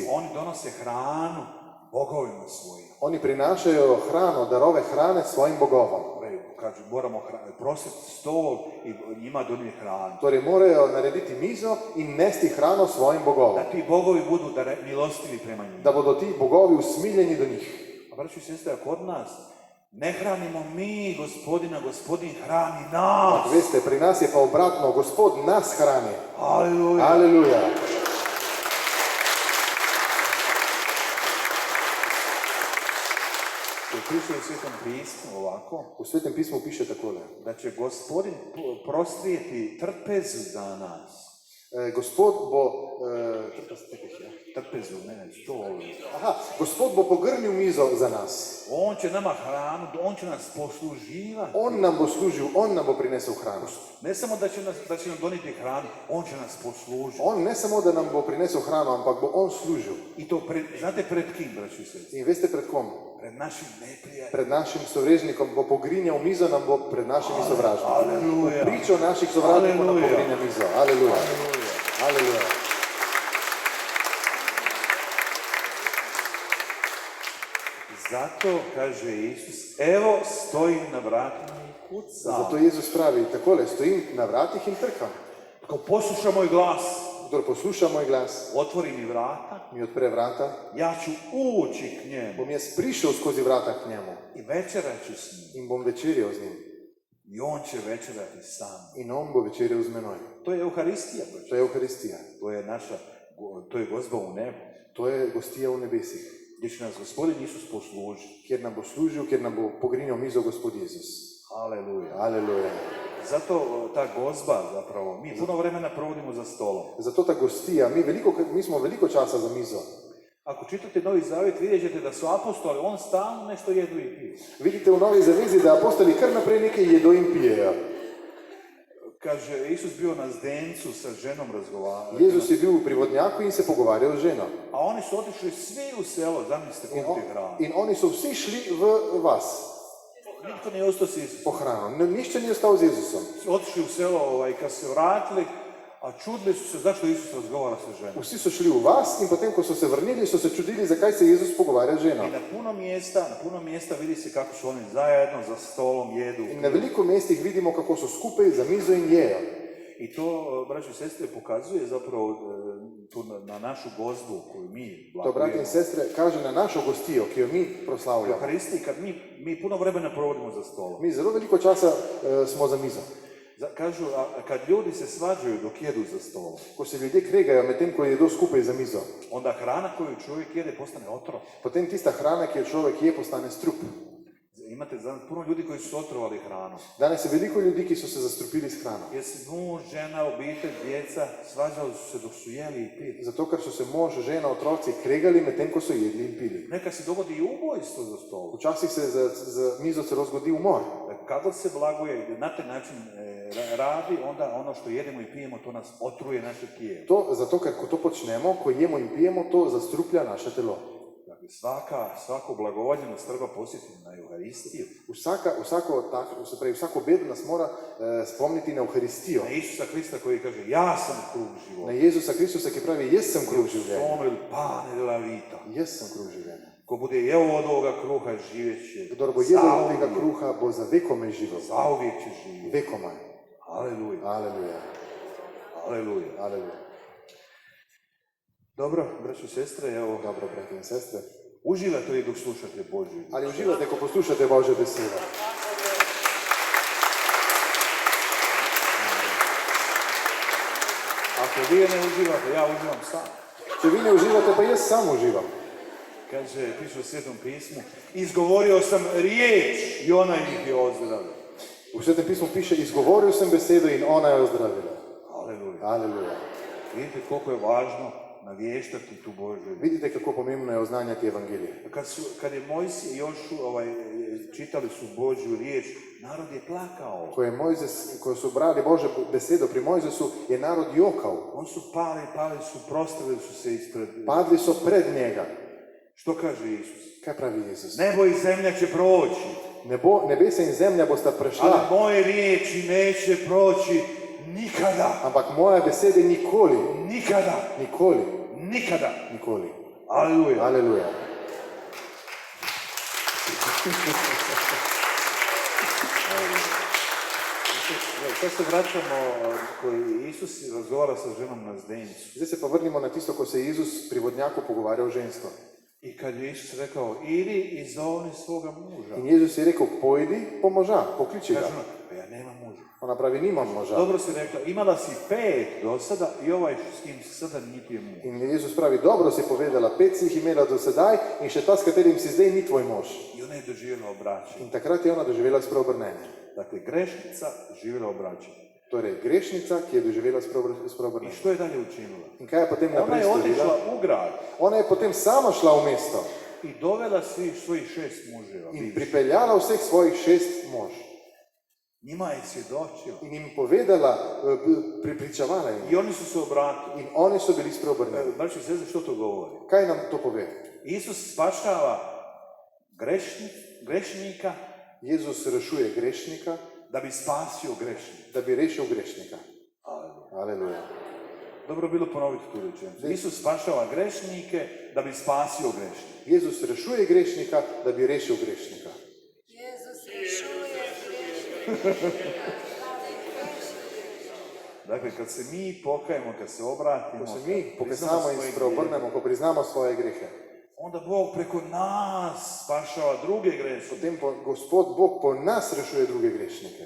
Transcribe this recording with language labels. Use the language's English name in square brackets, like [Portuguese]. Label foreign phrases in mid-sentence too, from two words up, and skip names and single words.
[Croatian] Oni donose hranu bogovima svojim. [Slovenian] Oni prinašajo hrano, darove hrane svojim bogovom. [Croatian] Kažu, moramo prositi stol i njima donijeti hranu. [Slovenian] Torej morajo narediti mizo in nesti hrano svojim bogovom, [Croatian] Da ti bogovi budu milostivi prema njima. [Slovenian] da bodo ti bogovi usmiljeni do njih. [Croatian] A braći i sestre, kod nas ne hranimo mi gospodina, gospodin hrani nas. [Slovenian] Veste, pri nas je pa obratno, Gospod nas hrani. Aleluja. Aleluja. [Croatian] Piše u Svetom pismu ovako, [Slovenian] V Svetem pismu piše takole. [Croatian] da će gospodin prostrijeti trpezu za nas. [Slovenian] Gospod bo... [Croatian] Trpezu, ne, stol. [Slovenian] Gospod bo pogrnil mizo za nas. [Croatian] On će nama hranu, on će nas posluživati. [Slovenian] On nam bo služil, on nam bo prinesel hranu. [Croatian] Ne samo da će nam donijeti hranu, on će nas poslužiti. [Slovenian] On ne samo, da nam bo prinesel hrano, ampak bo on služil. [Croatian] I to, znate pred kim, braći i sestre? [Slovenian] In veste pred kom? [Croatian] Pred našim neprijateljem. [Slovenian] Pred našim sovražnikom bo pogrinjal mizo, nam bo pred našimi sovražniki. Aleluja. Pričo naših sovražnikov nam Aleluja. pogrinja mizo. Aleluja. Aleluja. Aleluja. [Croatian] Zato, kaže Isus, evo stojim na vratima i kucam. [Slovenian] Zato Jezus pravi takole, stojim na vratih in trkam. [Croatian] Ko posluša moj glas, [Slovenian] Kdor posluša moj glas, [Croatian] otvori mi vrata, [Slovenian] mi odpre vrata, [Croatian] ja ću ući k njemu [Slovenian] bom jaz prišel skozi vrata k njemu [Croatian] i večerat ću s njim. [Slovenian] in bom večerjal z njim. [Croatian] I on će večerati sam. [Slovenian] In on bo večerjal z menoj. [Croatian] To je Euharistija, braći. [Slovenian] To je Euharistija. [Croatian] To je gozba u nebu. [Slovenian] To je gostija v nebesih, [Croatian] Gdje će nas gospodin Isus poslužiti. [Slovenian] kjer nam bo služil, kjer nam bo pogrinjal mizo Gospod Jezus. Aleluja. Aleluja. [Croatian] Zato ta gozba zapravo, mi puno vremena provodimo za stolom. [Slovenian] Zato ta gostija, mi smo veliko časa za mizo. [Croatian] Ako čitate Novi Zavjet, vidjet ćete da su apostoli, on stalno nešto jedu i piju. [Slovenian] Vidite v Novi zavezi, da apostoli kar naprej nekaj jedo in pijejo. [Croatian] kaže, Isus bio na zdencu sa ženom razgovarao. [Slovenian] Jezus je bil pri vodnjaku in se pogovarjal z ženo. [Croatian] A oni su otišli svi u selo, zamislite kupiti hranu. [Slovenian] In oni so vsi šli v vas [Croatian] Nitko nije ostao s Isusom. [Slovenian] po hrano. [Croatian] Ništa nije ostao [Slovenian] z Jezusom. [Croatian] Otišli u selo, kad se vratili, a čudili su se zašto Isus razgovara sa ženom. [Slovenian] Vsi so šli v vas in potem, ko so se vrnili, so se čudili, zakaj se Jezus pogovarja z ženo. [Croatian] I na puno mjesta vidi se kako su oni zajedno za stolom jedu. [Slovenian] In na veliko mestih vidimo, kako so skupaj za mizo in jejo. [Croatian] I to, braći i sestre, pokazuje zapravo tu na našu gozbu koju mi [Slovenian] To, brati in [Croatian] blagujemo. [Slovenian] sestre, kaže na našo gostijo, ki jo mi [Croatian] U [Slovenian] proslavljamo. [Croatian] Euharistiji, kad mi puno vremena provodimo za stolom. [Slovenian] Mi zelo veliko časa smo za mizo. [Croatian] Kažu, kad ljudi se svađaju dok jedu za stolom, [Slovenian] Ko se ljudje kregajo medtem, ko jedo skupaj za mizo, [Croatian] onda hrana koju čovjek jede postane otrov. [Slovenian] potem tista hrana, ki jo človek je, postane strup. [Croatian] Imate puno ljudi koji su otrovali hranu. [Slovenian] Danes je veliko ljudi, ki so se zastrupili s hrano. [Croatian] Jer se muž, žena, obitelj, djeca svađali su se dok su jeli i pili. [Slovenian] Zato, ker so se mož, žena, otroci kregali medtem, ko so jedli in pili. [Croatian] Neka se dogodi i ubojstvo za stolom. [Slovenian] Včasih se za mizo celo zgodi umor. [Croatian] Kako se blaguje na taj način radi, onda ono što jedemo i pijemo, to nas otruje naše tijelo. [Slovenian] Zato, ker ko to počnemo, ko jemo in pijemo, to zastruplja naše telo. [Croatian] Dakle, svako blagovanje nas treba posjetiti na Euharistiju. [Slovenian] Vsako bedo nas mora spomniti na Euharistijo. [Croatian] Na Isusa Krista koji kaže, ja sam kruh [Slovenian] Na [Croatian] života. [Slovenian] Jezusa Kristusa, ki pravi, jaz sem kruh življenja. [Italian] Somril pane della vita. [Slovenian] Jaz sem kruh življenja. [Croatian] Ko bude jeo od ovoga kruha živjet će. [Slovenian] Kdor bo jedel od tega kruha, bo za vekome živel. [Croatian] Zauvijek će živjeti. [Slovenian] Vekoma. Aleluja. Aleluja. Aleluja. Aleluja. [Croatian] Dobro, braćo i sestre, evo, [Slovenian] Dobro, brati in sestre. [Croatian] uživate li dok slušate Božju? [Slovenian] Ali uživate, ko poslušate Božjo besedo? [Croatian] Ako vi ne uživate, ja uživam sam. [Slovenian] Če vi ne uživate, pa jaz sam uživam. [Croatian] Kaže, piše u Svetom pismu, izgovorio sam riječ i ona ih je ozdravila. [Slovenian] V Svetem pismu piše, izgovoril sem besedo in ona je ozdravila. Aleluja. Aleluja. [Croatian] Vidite koliko je važno navještati tu Božju. [Slovenian] Vidite, kako pomembno je oznanjati evangelije. [Croatian] Kad je Mojsije i Jošu čitali su Božju riječ, narod je plakao. [Slovenian] Ko su brali Božjo besedo pri Mojzesu, je narod jokal. [Croatian] On su pali su, prostrali su se ispred. [Slovenian] Padli so pred njega. [Croatian] Što kaže Isus? [Slovenian] Kaj pravi Jezus? [Croatian] Nebo i zemlja će proći, [Slovenian] Nebesa in zemlja bosta prešla, [Croatian] ali moje riječi neće proći nikada. [Slovenian] ampak moje besede nikoli, [Croatian] Nikada. [Slovenian] nikoli, [Croatian] Nikada. [Slovenian] nikoli. Aleluja. Aleluja. [Croatian] Sad se vraćamo, koji Isus razgovara sa ženom na zdencu. [Slovenian] Zdaj se pa vrnimo na tisto, ko se je Jezus pri vodnjaku pogovarjal žensko. [Croatian] I kad je Isus rekao, idi i zovni svoga muža. [Slovenian] In Jezus je rekel, pojdi po moža, pokliči ga. [Croatian] Kaže ona, pa ja nemam muža. [Slovenian] Ona pravi, nimam moža. [Croatian] Dobro si rekla, imala si 5 do sada i ovaj s kim si sada niti je muž. [Slovenian] In Jezus pravi, dobro si povedala, 5 si jih imela do sedaj in še ta, s katerim si zdaj, ni tvoj mož. [Croatian] I ona je doživjela obraćanje. [Slovenian] In takrat je ona doživela spreobrnenje. [Croatian] Dakle, grešnica živjela obraćanje. [Slovenian] Torej, grešnica, ki je doživela [Croatian] I [Slovenian] spreobrnenje. [Croatian] što je dalje učinila? [Slovenian] In kaj je potem [Croatian] Ona [Slovenian] naprej [Croatian] je [Slovenian] storila? [Croatian] otišla u grad [Slovenian] Ona je potem sama šla v mesto [Croatian] i dovela svojih 6 muževa. [Slovenian] in bivših. pripeljala vseh svojih 6 mož. [Croatian] Njima je svjedočila. [Slovenian] In jim povedala, pripričavala jim. [Croatian] I oni su se obratili. [Slovenian] In oni so bili spreobrnjeni. [Croatian] Braći i sestre, što to govori? [Slovenian] Kaj nam to pove? [Croatian] Isus spašava grešnika [Slovenian] Jezus rešuje grešnika, [Croatian] da bi spasio grešnika. [Slovenian] da bi rešil grešnika. Aleluja. Aleluja. [Croatian] Dobro bilo ponoviti tu rečenicu. Isus spašava grešnike da bi spasio grešnika. [Slovenian] Jezus rešuje grešnika, da bi rešil grešnika. Jezus rešuje grešnika. [Croatian] Dakle, kad se mi pokajemo, kad se obratimo, [Slovenian] Ko se mi [Croatian] kad priznamo [Slovenian] pokasamo in [Croatian] svoje grijehe, [Slovenian] spreobrnemo, ko priznamo svoje grehe, [Croatian] onda Bog preko nas spašava druge grešnike. [Slovenian] potem Gospod Bog po nas rešuje druge grešnike.